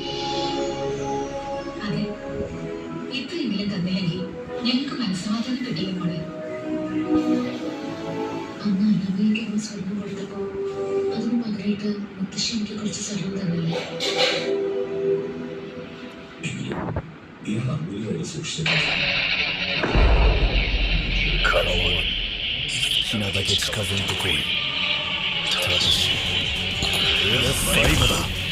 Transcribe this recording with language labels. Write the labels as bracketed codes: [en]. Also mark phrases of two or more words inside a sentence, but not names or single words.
[ml] അതെ, ഇത്രയെങ്കിലും തന്നില്ലെങ്കിൽ ഞങ്ങൾക്ക് മനസ്സമാധാനം കിട്ടില്ല മോളെ. അന്ന് അനാമയ്ക്ക് സ്വർണം കൊടുത്തപ്പോ അതിന് പകരമായിട്ട് മുത്തശ്ശി എനിക്ക് കുറച്ച് സ്വർണം തന്നില്ലേ? ഇയാൾ അമൂല്യമായിട്ട് സൂക്ഷിച്ചത് [ja] 可能は好きなだけ近づいてこい。ただしこれが最後だ。